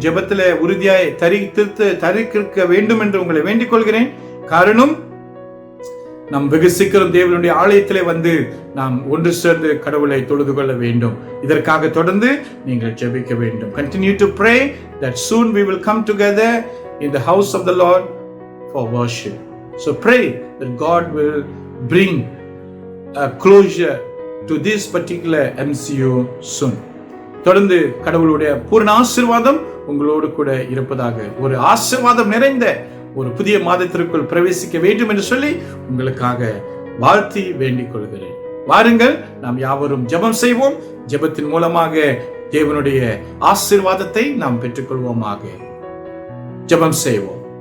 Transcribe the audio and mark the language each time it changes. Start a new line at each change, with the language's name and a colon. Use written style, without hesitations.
Tamil: ஜெபத்தில் உறுதியாய் தரிக்க வேண்டும் என்று உங்களை வேண்டிக் கொள்கிறேன். காரணம், நாம் வெகு சீக்கிரம் தேவனுடைய ஆலயத்திலே வந்து நாம் ஒன்று சேர்ந்து கடவுளை தொழுது கொள்ள வேண்டும். இதற்காக தொடர்ந்து நீங்கள் ஜெபிக்க வேண்டும்.
English: Continue to pray that soon we will come together in the house of the Lord for worship. So pray that God will bring a closure to this particular MCO soon.
Tamil: தொடர்ந்து கடவுளுடைய பூரண ஆசீர்வாதம் உங்களோடு கூட இருப்பதாக. ஒரு ஆசீர்வாதம் நிறைந்த ஒரு புதிய மாதத்திற்குள் பிரவேசிக்க வேண்டும் என்று சொல்லி உங்களுக்காக வாழ்த்தி வேண்டிக் கொள்கிறேன். வாருங்கள், நாம் யாவரும் ஜெபம் செய்வோம். ஜெபத்தின் மூலமாக தேவனுடைய ஆசீர்வாதத்தை நாம் பெற்றுக்கொள்வோமாக. ஜெபம் செய்வோம்.